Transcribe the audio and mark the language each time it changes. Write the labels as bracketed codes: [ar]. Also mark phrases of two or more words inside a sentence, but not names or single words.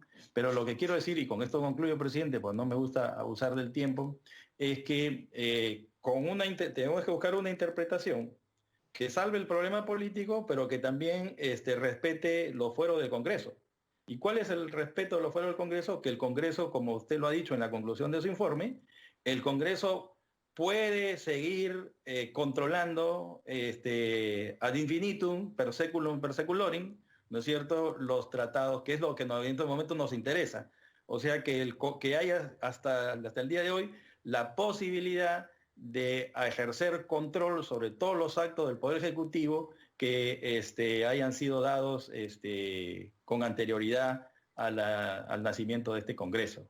[es] Pero lo que quiero decir, y con esto concluyo, presidente, pues no me gusta abusar del tiempo, es que tenemos que buscar una interpretación que salve el problema político, pero que también respete los fueros del Congreso. ¿Y cuál es el respeto de los fueros del Congreso? Que el Congreso, como usted lo ha dicho en la conclusión de su informe, el Congreso puede seguir controlando [la] ad infinitum, per seculum, per seculorum, [es] ¿no es cierto?, los tratados, que es lo que en este momento nos interesa. O sea, que haya hasta el día de hoy la posibilidad de ejercer control sobre todos los actos del Poder Ejecutivo que hayan sido dados con anterioridad al nacimiento de este Congreso.